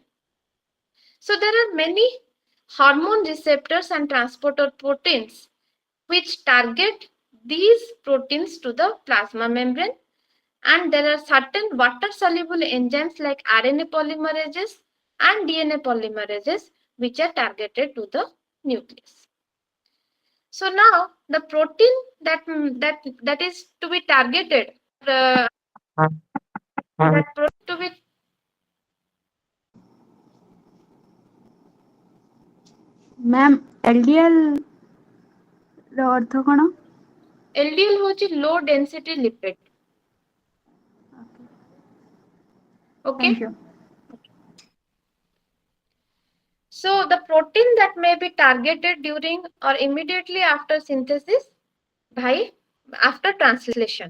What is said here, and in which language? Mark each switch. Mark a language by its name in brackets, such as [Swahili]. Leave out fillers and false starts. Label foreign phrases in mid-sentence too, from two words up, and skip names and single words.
[English] So there are many hormone receptors and transporter proteins which target these proteins to the plasma membrane, and there are certain water soluble enzymes like RNA polymerases and DNA polymerases which are targeted to the nucleus. So now the protein that is to be targeted, that protein to be [Odia] ମ୍ୟାମ୍ LDL ର ଅର୍ଥ କ'ଣ? [English] LDL ହେଉଛି low density lipid. Okay. Thank you. So the protein that may be targeted during or immediately after synthesis after translation.